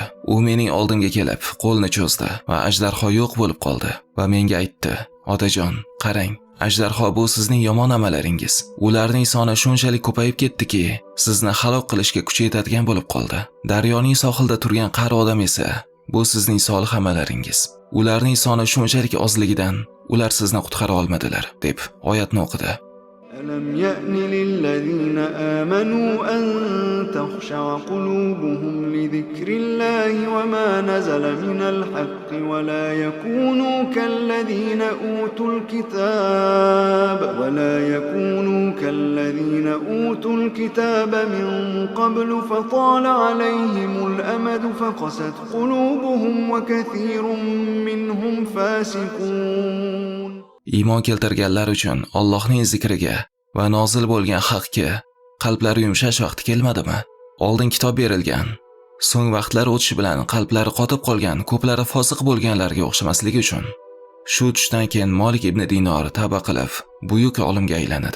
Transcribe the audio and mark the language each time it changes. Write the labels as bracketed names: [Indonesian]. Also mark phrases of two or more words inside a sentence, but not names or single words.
[Uzbek] U mening oldimga kelib, qo'lni cho'zdi va ajdarho yo'q bo'lib qoldi va menga aytdi: "Otajon, qarang, ajdarho bu sizning yomon amallaringiz. Ularning soni shunchalik ko'payib ketdiki, sizni halok qilishga kuch yetadigan bo'lib qoldi. Daryoning sohilida turgan qari odam esa bu sizning solih amallaringiz. Ularning soni shunchalik ozligidan ular sizni qutqara olmadilar" deb oyatni o'qidi. [Arabic] ألم يأن للذين آمنوا أن تخشع قلوبهم لذكر الله وما نزل من الحق ولا يكونوا كالذين أوتوا الكتاب من قبل فطال عليهم الأمد فقست قلوبهم وكثير منهم فاسقون. [Uzbek] Iymon keltirganlar uchun Allohning zikriga va nozil bo'lgan haqqa qalblari yumshash vaqti kelmadimi? Oldin kitob berilgan, so'ng vaqtlar o'tishi bilan qalblari qotib qolgan ko'plari fosiq bo'lganlarga o'xshamasligi uchun. Shu tushdan keyin Malik ibn Dinor tavba qilib, buyuk olimga aylanadi.